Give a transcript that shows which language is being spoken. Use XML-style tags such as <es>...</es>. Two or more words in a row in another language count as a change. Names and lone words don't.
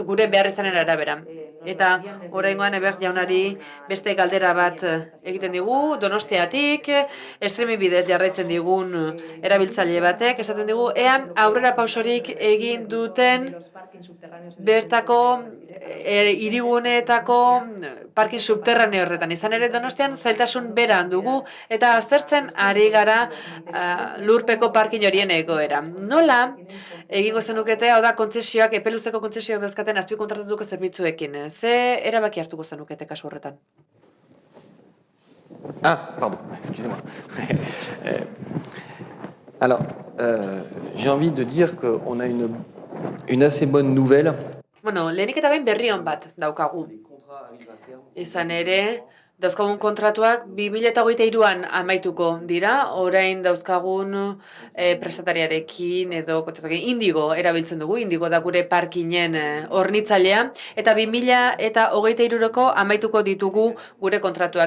<eu>Gure behar izanen arabera. Eta oraingoan Eber jaunari beste galdera bat egiten digu, Donostiatik, streaming bidez jarraitzen digun erabiltzaile batek, esaten digu, ean aurrera pausorik egin duten bertako hiriguneetako</eu> <es>parking subterraneo</es> <eu>horretan. Izan ere Donostian zailtasun beran dugu eta aztertzen ari gara lurpeko parking horien egoera. Nola egingo zenukete, hau da kontzesioak, epeluzeko kontzesioak dauzkaten azpikontratatuko zerbitzuekin. Ze erabaki hartuko zenukete kasu horretan?</eu> <fr>Pardon, excusez-moi. Alors, j'ai envie de dire qu'on a une assez bonne nouvelle.</fr> <eu>Lehenik eta behin berri on bat daukagu. Izan ere, dauzkagun kontratuak 2023an amaituko dira, orain dauzkagun prestatariarekin edo kontratuarekin Indigo erabiltzen dugu, Indigo da gure parkinen hornitzailea, eta 2023ko amaituko ditugu gure kontratuak.</eu>